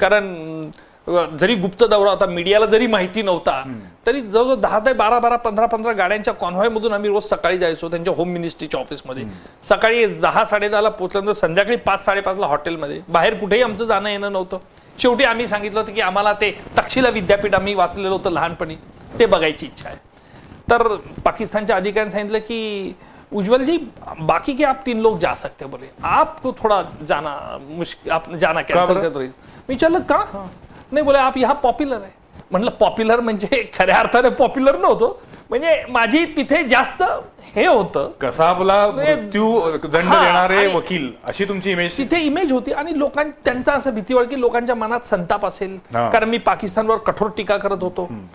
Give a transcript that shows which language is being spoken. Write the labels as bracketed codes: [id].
[mr] कारण जरी गुप्त दौरा होता, मीडियाला जरी माहिती नव्हता, तरी जवळजवळ 10 ते 12 15 गाड्यांच्या कॉन्व्हॉय मधून आम्ही रोज सकाळी जायचो त्यांच्या होम मिनिस्ट्रीच्या ऑफिसमध्ये. सकाळी 10-10:30 पोहोचल्यानंतर संध्याकाळी 5-5:30 हॉटेलमध्ये. बाहेर कुठेही आमचं जाणं येणं नव्हतं. शेवटी आम्ही सांगितलं होतं की आम्हाला ते तक्षशिला विद्यापीठ आम्ही वाचलेलं होतं लहानपणी, ते बघायची इच्छा आहे. तर पाकिस्तानच्या अधिकाऱ्यांनी सांगितलं की [hi] उज्ज्वल जी बाकी के आप 3 लोग जा सकते, बोले आपको थोड़ा जाना मुश्किल, आप जाना कैंसिल कर रही. [mr] मी विचारलं का? नाही [hi] बोले आप यहाँ [mr] पॉप्युलर आहे. म्हणलं पॉप्युलर म्हणजे खऱ्या अर्थाने पॉप्युलर नव्हतो, म्हणजे माझी तिथे जास्त हे होतं, कसाबला मृत्यू दंड देणारे वकील अशी तुमची इमेज तिथे इमेज होती. आणि त्यांचा असं भीती वाटली की लोकांच्या मनात संताप असेल, कारण मी पाकिस्तानवर कठोर टीका करत होतो.